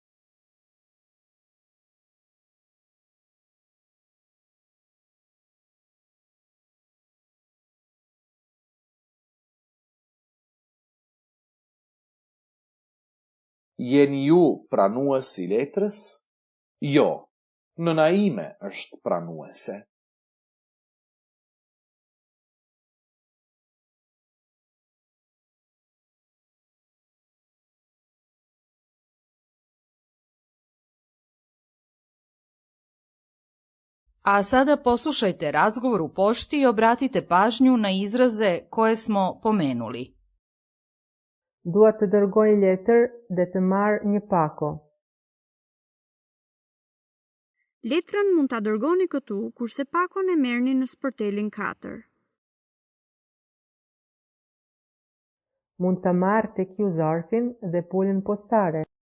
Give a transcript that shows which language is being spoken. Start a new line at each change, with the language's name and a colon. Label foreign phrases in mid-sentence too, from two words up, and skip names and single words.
Albanian: Jeni ju pranues i letrës? Jo, nëna ime është pranuese.
Serbian: A sada poslušajte razgovor u pošti i obratite pažnju na izraze koje smo pomenuli.
Albanian: Dua të dërgoj letër dhe të marr një pako. Letrën mund ta dërgoni këtu, kurse pakon e merrni në sportelin 4. Mund ta marr tek ju zarfin dhe pulën postare.